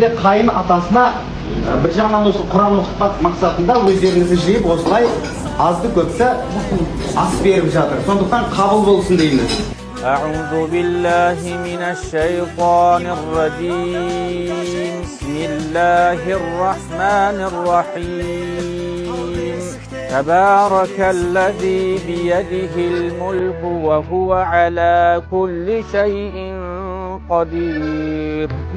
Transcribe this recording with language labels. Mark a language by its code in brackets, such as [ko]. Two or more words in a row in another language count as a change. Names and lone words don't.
[kk] де қайын атасына бір жағынан осы Құран оқытпақ мақсатында өздеріңізді жиып осылай азды көпті ас беріп жатыр. Сондықтан қабыл болсын дейміз. [ar] أعوذ بالله من الشيطان الرجيم بسم الله الرحمن الرحيم تبارك الذي بيده الملك وهو على كل شيء قدير